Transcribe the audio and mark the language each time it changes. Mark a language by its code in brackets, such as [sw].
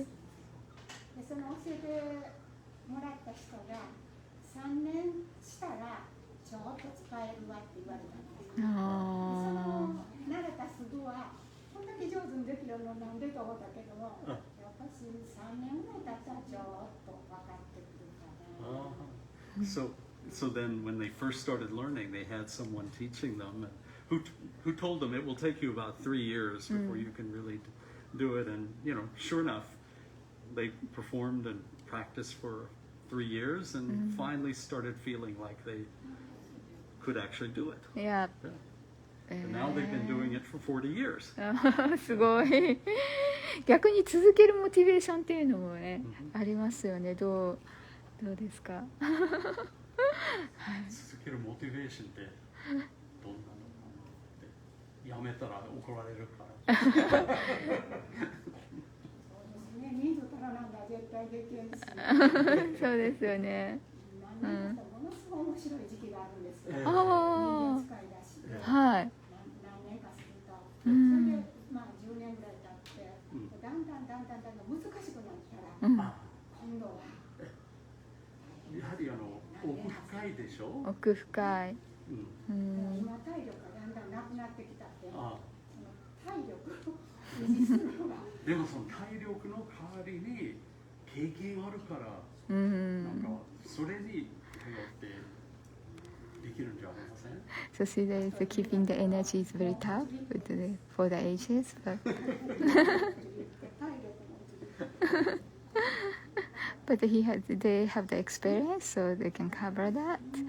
[ja] でその教えてもらった人が3年したらちょっと使えるわって言われたんです。その慣れたすぐはこんだけ上手にできるのなんでと思ったけども、やっぱし3年ぐらい経ったらちょっと分かってくるかな。 [en] So then when they first started learning, they had someone teaching them who told them it will take you about 3 years before you can really do it. And, sure enough, they performed and practiced for 3 years and finally started feeling like they could actually do it. Yeah. And now they've been doing it for 40 years. [ja] すごい。逆に続けるモチベーションっていうのもね、ありますよね。どうですか。続けるモチベーションってどんなのかなってやめたら怒られるから。そうですね、人数足らなんだ絶対できるし。そうですよね。ものすごい面白い時期があるんですよ。人あ形使いだし。はい。何年かすると。それで10年ぐらい経って、だんだん難しくなったら、今度は。やはり奥深いでしょ。奥深い。今体力がだんだんなくなってきたって、その体力を維持するのが。でもその体力の代わりに経験あるから、なんかそれに頼ってできるんじゃありません。 [en] So she says keeping the energy is very tough for the ages, but they have the experience, so they can cover that.